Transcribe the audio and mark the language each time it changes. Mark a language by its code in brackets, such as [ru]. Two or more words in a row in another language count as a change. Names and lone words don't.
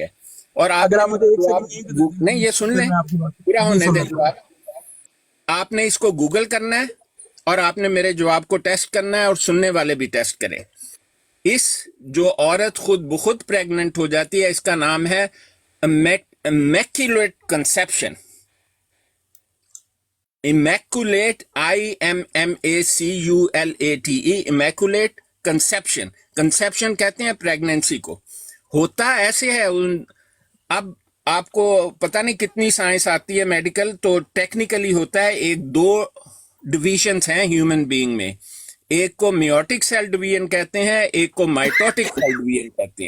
[ur] اور اگر آپ نہیں یہ سن لیں پورا ہونے دیں جواب. آپ نے اس کو گوگل کرنا ہے اور آپ نے میرے جواب کو ٹیسٹ کرنا ہے, اور سننے والے بھی ٹیسٹ کریں. اس جو عورت خود بخود پریگننٹ ہو جاتی ہے اس کا نام ہے [en] immaculate conception. immaculate IMMACULATE immaculate conception. [ur] conception کہتے ہیں پریگننسی کو. ہوتا ایسے ہے, اب آپ کو پتہ نہیں کتنی سائنس آتی ہے میڈیکل, تو ٹیکنیکلی ہوتا ہے ایک دو ڈویژنز ہیں [en] human being [ur] میں. ایک کو [en] meiotic cell division [ur] کہتے ہیں, ایک کو [en] mitotic cell division [ur] کہتے ہیں.